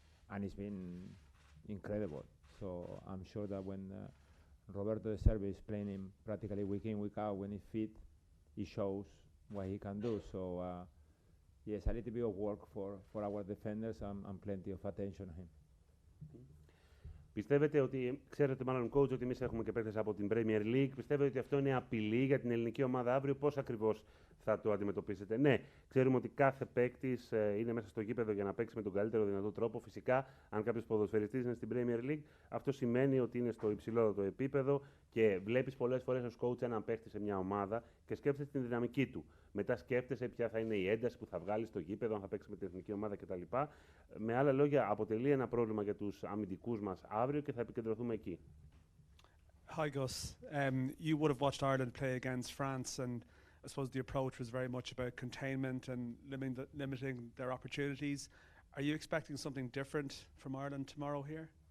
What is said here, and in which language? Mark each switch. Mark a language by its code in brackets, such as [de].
[en] And it's been incredible. So I'm sure that when Roberto De Servi is playing him practically week in, week out, when he's fit, he shows what he can do. So yes, a little bit of work for our defenders and plenty of attention on him. [el] Πιστεύετε ότι, ξέρετε μάλλον coach, ότι εμείς έχουμε και παίκτες από την Premier League, πιστεύετε ότι αυτό είναι απειλή για την ελληνική ομάδα αύριο, πώς ακριβώς θα το αντιμετωπίσετε? Ναι, ξέρουμε ότι κάθε παίκτης είναι μέσα στο γήπεδο για να παίξει με τον καλύτερο δυνατό τρόπο. Φυσικά, αν κάποιος ποδοσφαιριστής είναι στην Premier League, αυτό σημαίνει ότι είναι στο υψηλότερο επίπεδο και βλέπεις πολλές φορές ως coach έναν παίκτη σε μια ομάδα και σκέφτεσαι την δυναμική του. Μετά σκέφτεσαι ποια θα είναι η ένταση που θα βγάλει στο γήπεδο, αν θα παίξει με την εθνική ομάδα κτλ. Με άλλα λόγια, αποτελεί ένα πρόβλημα για τους αμυντικούς μας αύριο και θα επικεντρωθούμε εκεί. [en] Hi Gus, you would have watched Ireland play against France, and I suppose the approach was very much about containment and limiting their opportunities. Are you expecting something different from Ireland tomorrow here?